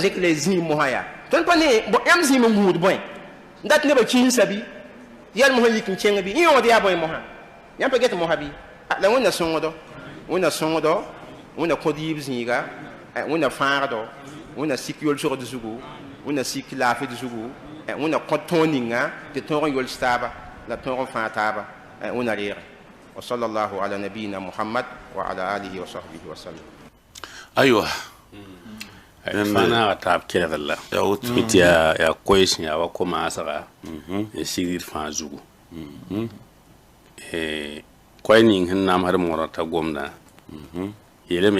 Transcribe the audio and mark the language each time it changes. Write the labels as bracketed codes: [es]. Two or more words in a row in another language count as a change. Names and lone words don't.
[mos] zẽk la zĩig mosã yaa tõnd pa ne yãmb zĩim n gũud bõe n dat nebã kiinsa bɩ yɛl mosã yik n kẽng bɩ yẽ yõod yaa bõe mosã yãmb pa get mosã bɩ la wẽnna sõngdo wẽnna kõd yiib zĩiga wẽnna fãagdo wẽnna sik yol-sogd zugu wẽnna sik laafɩd zugu wẽnna kõ tõog ninga tɩ tõog n yols taaba la tõog n fãa taaba wẽnna reege [ar] وصلى الله على نبينا محمد وعلى آله وصحبه وسلم [mos] aywa fãa taab kelgd la tɩ yaa koɛɛs yaa wa ko-maasga n sigd fãa zugu koɛɛ ning sẽn namsd morã t'a gomda yeelame